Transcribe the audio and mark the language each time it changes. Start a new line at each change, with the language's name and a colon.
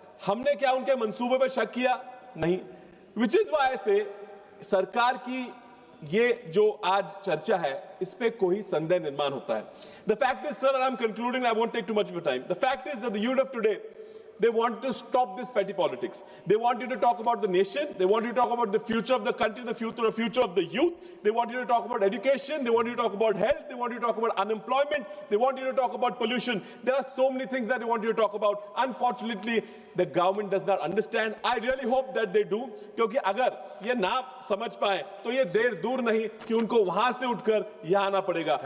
Hindi: हमने क्या उनके मंसूबे पर शक किया? नहीं।
English: which is why
Hindi: से सरकार की ये जो आज चर्चा है, इस पे कोई संदेह निर्माण होता है।
English: The fact is sir, I am concluding, I won't take too much of time. The fact is that the youth of today, they want to stop this petty politics. They want you to talk about the nation. They want you to talk about the future of the country, the future of the youth. They want you to talk about education. They want you to talk about health. They want you to talk about unemployment. They want you to talk about pollution. There are so many things that they want you to talk about. Unfortunately, the government does not understand. I really hope that they do,
Hindi: क्योंकि अगर ये ना समझ पाए तो ये देर दूर नहीं कि उनको वहां से उठकर यहाँ आना पड़ेगा।